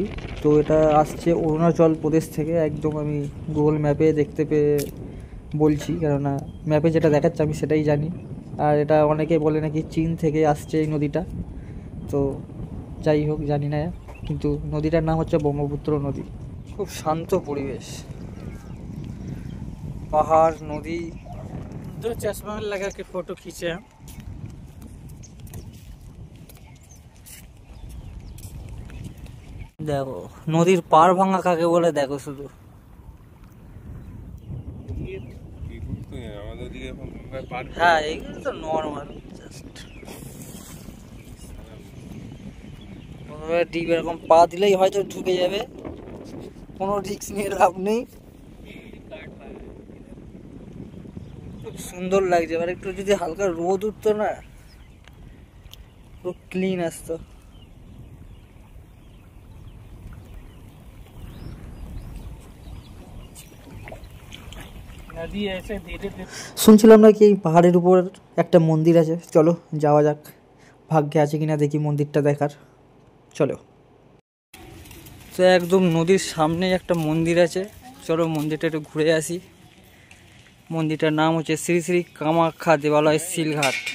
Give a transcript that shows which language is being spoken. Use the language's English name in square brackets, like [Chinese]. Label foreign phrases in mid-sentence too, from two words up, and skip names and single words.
[Bangla] তো এটা আসছে অরুণাচল প্রদেশ থেকে, একদম আমি গুগল ম্যাপে দেখতে পেয়ে বলছি, কেননা ম্যাপে যেটা দেখাচ্ছে আমি সেটাই জানি। আর এটা অনেকে বলে নাকি চীন থেকে আসছে এই নদীটা, তো যাই হোক জানি না, কিন্তু নদীটার নাম হচ্ছে ব্রহ্মপুত্র নদী। খুব শান্ত পরিবেশ, পাহাড়, নদী। [Hindi] दो चश्मा लगा के फोटो खींचे हम। [Bangla] দেখো নদীর পার ভাঙা কাকে বলে, দেখো শুধু। হ্যাঁ এইগুলো তো নর্মাল, [English] just deep [Bangla] এরকম পা দিলেই হয়তো ঢুকে যাবে, কোনো রিস্ক নিয়ে লাভ নেই। খুব সুন্দর লাগছে, এবার একটু যদি হালকা রোদ উঠতো না, পুরো ক্লিন আসতো। [Hindi] नदी ऐसे धीरे धीरे। [Bangla] শুনছিলাম নাকি এই পাহাড়ের উপর একটা মন্দির আছে, চলো যাওয়া যাক, ভাগ্যে আছে কিনা দেখি মন্দিরটা দেখার, চলো। তো একদম নদীর সামনে একটা মন্দির আছে, চলো মন্দিরটা একটু ঘুরে আসি। মন্দিরটার নাম হচ্ছে শ্রী শ্রী কামাখ্যা দেবালয়, সিলঘাট।